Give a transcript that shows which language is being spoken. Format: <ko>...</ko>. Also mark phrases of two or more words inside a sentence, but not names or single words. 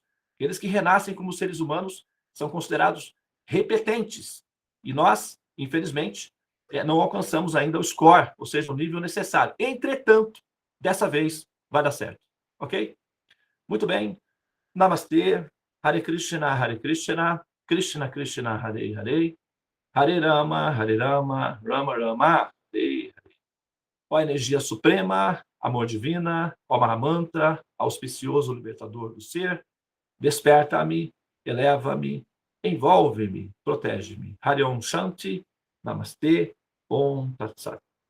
<pt>Aqueles que renascem como seres humanos são considerados repetentes. E nós, infelizmente, não alcançamos ainda o score, ou seja, o nível necessário. Entretanto, dessa vez vai dar certo. Ok? Muito bem. Namastê.</pt> <sa>Hare Krishna, Krishna Krishna, Hare Hare, Hare Rama, Rama Rama, Hare Hare.</sa> <pt>Ó energia suprema, amor divina, ó Mahamantra, auspicioso libertador do ser, desperta-me, eleva-me, envolve-me, protege-me.</pt> <sa>Hare Om Shanti, Namastê, Om Tat Sat.</sa>